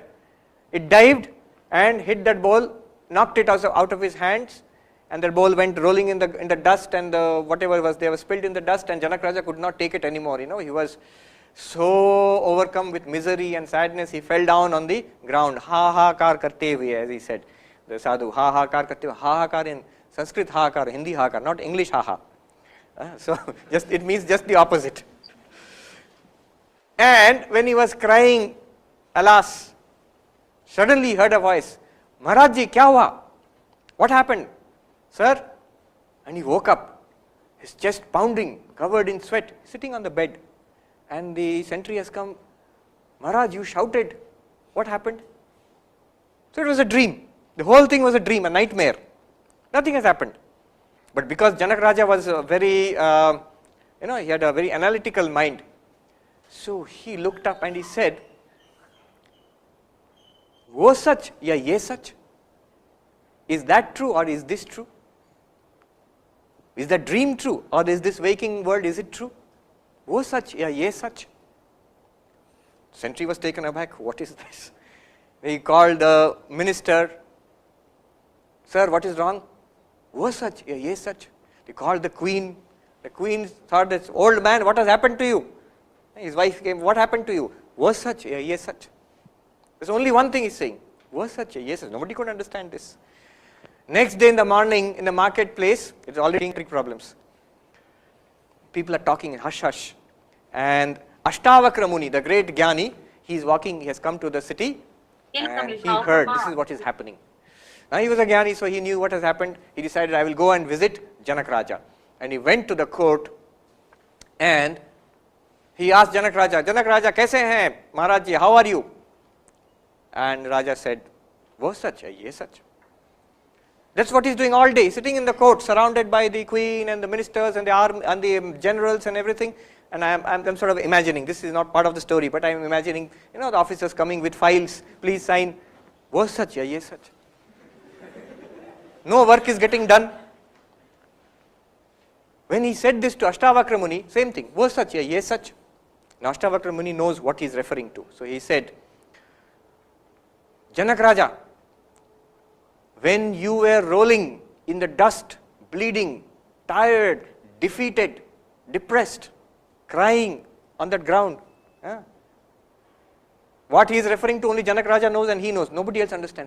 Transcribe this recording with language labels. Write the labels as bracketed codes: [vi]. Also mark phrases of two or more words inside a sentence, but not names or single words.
[en] It dived and hit that bowl, knocked it out of his hands, and the bowl went rolling in the dust, and whatever was there was spilled in the dust, and Janak Raja could not take it anymore. He was so overcome with misery and sadness, he fell down on the ground. [hi] Ha ha kar karte hue, [en] as he said, the sadhu. [hi] Ha ha kar karte hue. Ha ha kar [en] in Sanskrit, [hi] ha kar, [en] Hindi [hi] ha kar, [en] not English ha ha. So it means just the opposite. And when he was crying, alas, suddenly he heard a voice, [hi] Maharaj ji, kya hua? [en] What happened? Sir? And he woke up, his chest pounding, covered in sweat, sitting on the bed. And the sentry has come, Maharaj, you shouted. What happened? So it was a dream. The whole thing was a dream, a nightmare. Nothing has happened. But because Janak Raja was very, he had a very analytical mind. So he looked up and he said, [hi] wo sach ya ye sach? [en] Is that true or is this true? Is the dream true or is this waking world, is it true? [hi] Wo sach ya ye sach? [en] Sentry was taken aback. What is this? He called the minister. Sir, what is wrong? [hi] Wo sach ya ye sach? [en] He called the queen. The queen thought, this old man, what has happened to you? His wife came, what happened to you? [hi] Wo sach ya ye sach? [en] There's only one thing he's saying. [hi] Wo sach ya ye sach? [en] Nobody could understand this. Next day in the morning in the marketplace, it's already problems. People are talking in hush hush. And Ashtavakra Muni, the great Jnani, he's walking, he has come to the city and he heard this is what is happening. Now he was a Jnani, so he knew what has happened. He decided, I will go and visit Janak Raja. And he went to the court and he asked Janak Raja, [hi] kaise hain? [en] Maharaj ji, how are you? And Raja said, [hi] wo sach hai, ye sach. [en] That's what he's doing all day, sitting in the court, surrounded by the queen and the ministers and the army and the generals and everything. And I'm sort of imagining, this is not part of the story, but I'm imagining, the officers coming with files, please sign, [hi] wo sach hai, ye sach. [en] No work is getting done. When he said this to Ashtavakra Muni, same thing, [hi] wo sach hai, ye sach. [en] Now Ashtavakra Muni knows what he is referring to. So he said, Janak Raja, when you were rolling in the dust, bleeding, tired, defeated, depressed, crying on that ground, what he is referring to only Janak Raja knows and he knows. Nobody else understands.